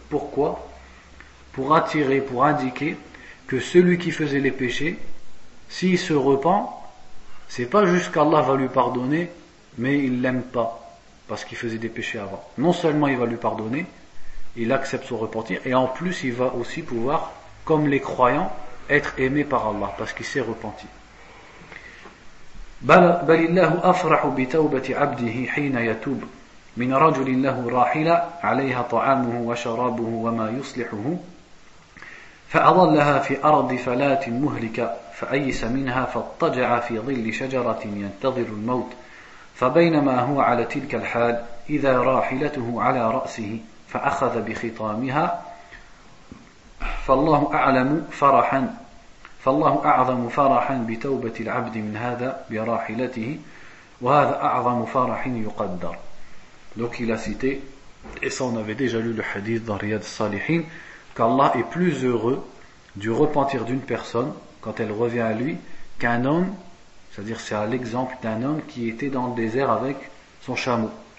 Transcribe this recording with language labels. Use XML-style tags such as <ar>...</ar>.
<fr>Pourquoi ? Pour attirer, pour indiquer que celui qui faisait les péchés, s'il se repent, c'est pas juste qu'Allah va lui pardonner, mais il l'aime pas, parce qu'il faisait des péchés avant. Non seulement il va lui pardonner, il accepte son repentir, et en plus il va aussi pouvoir, comme les croyants, être aimé par Allah, parce qu'il s'est repenti.</fr> <ar>بل الله أفرح بتوبة عبده حين يتوب من رجل له راحلة عليها طعامه وشرابه وما يصلحه فأظلها في أرض فلات مهلكة فأيس منها فاضطجع في ظل شجرة ينتظر الموت فبينما هو على تلك الحال إذا راحلته على رأسه فأخذ بخطامها فالله أعلم فرحا فالله أعظم فرحا بتوبة العبد من هذا براحلته وهذا أعظم فرح يقدر.</ar> <fr>Donc il a cité, et ça on avait déjà lu le hadith dans Riyad al-Salihin, qu'Allah est plus heureux du repentir d'une personne quand elle revient à lui qu'un homme, c'est-à-dire c'est à l'exemple d'un homme qui était dans le désert avec son chameau.</fr>